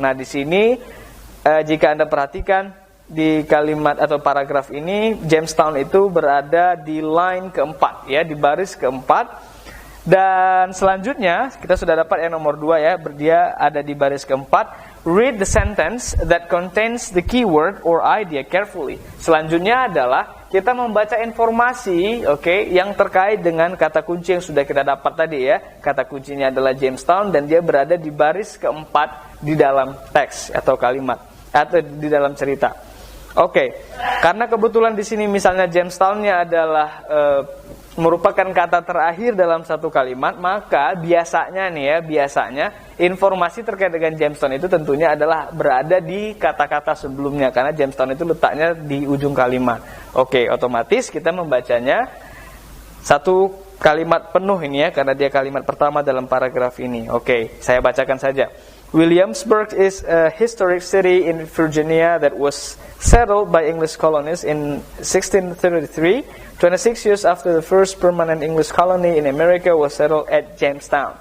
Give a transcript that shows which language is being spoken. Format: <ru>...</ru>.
<id>Nah, di sini jika Anda perhatikan di kalimat atau paragraf ini, Jamestown itu berada di line keempat ya, di baris keempat. Dan selanjutnya kita sudah dapat yang nomor 2 ya, dia ada di baris keempat.</id> <en>Read the sentence that contains the keyword or idea carefully.</en> <id>Selanjutnya adalah kita membaca informasi yang terkait dengan kata kunci yang sudah kita dapat tadi ya. Kata kuncinya adalah Jamestown dan dia berada di baris keempat di dalam teks atau kalimat atau di dalam cerita. Oke, karena kebetulan di sini misalnya Jamestown-nya adalah merupakan kata terakhir dalam satu kalimat, maka biasanya informasi terkait dengan Jamestown itu tentunya adalah berada di kata-kata sebelumnya, karena Jamestown itu letaknya di ujung kalimat. Oke, otomatis kita membacanya satu kalimat penuh ini ya, karena dia kalimat pertama dalam paragraf ini. Oke, saya bacakan saja.</id> <en>Williamsburg is a historic city in Virginia that was settled by English colonists in 1633. 26 years after the first permanent English colony in America was settled at Jamestown.</en>